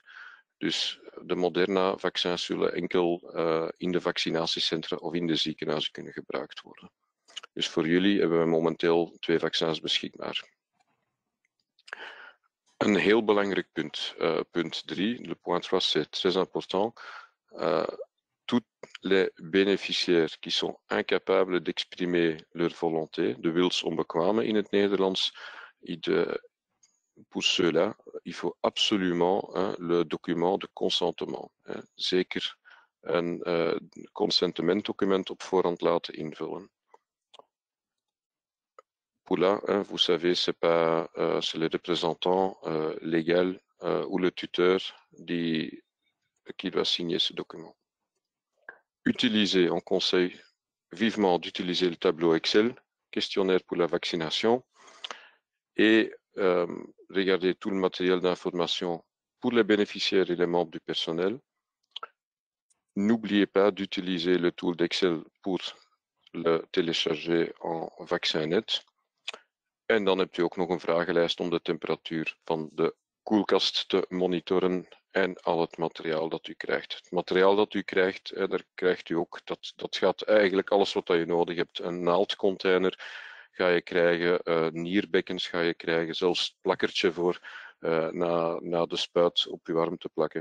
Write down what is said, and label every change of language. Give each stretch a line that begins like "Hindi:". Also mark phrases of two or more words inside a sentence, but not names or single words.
Dutch: Dus de Moderna-vaccins zullen enkel in de vaccinatiecentra of in de ziekenhuizen kunnen gebruikt worden. Dus voor jullie hebben we momenteel 2 vaccins beschikbaar. Een heel belangrijk punt, punt 3,
French: le point 3, c'est très important. Tous les bénéficiaires qui sont incapables d'exprimer leur volonté,
Dutch: de wilsonbekwamen in het Nederlands,
French: pour ceux-là, il faut absolument le document de consentement.
Dutch: Zeker een consentementdocument op voorhand laten invullen.
French: Pour là, vous savez, c'est le représentant légal ou le tuteur qui doit signer ce document. Utilisez, on conseille vivement d'utiliser le tableau Excel, questionnaire pour la vaccination, et regardez tout le matériel d'information pour les bénéficiaires et les membres du personnel. N'oubliez pas d'utiliser le tool d'Excel pour le télécharger en VaccinNet.
Dutch: En dan hebt u ook nog een vragenlijst om de temperatuur van de koelkast te monitoren en al het materiaal dat u krijgt. Het materiaal dat u krijgt, daar krijgt u ook, dat gaat eigenlijk alles wat je nodig hebt. Een naaldcontainer ga je krijgen, nierbekkens ga je krijgen, zelfs het plakkertje voor na de spuit op uw arm te plakken.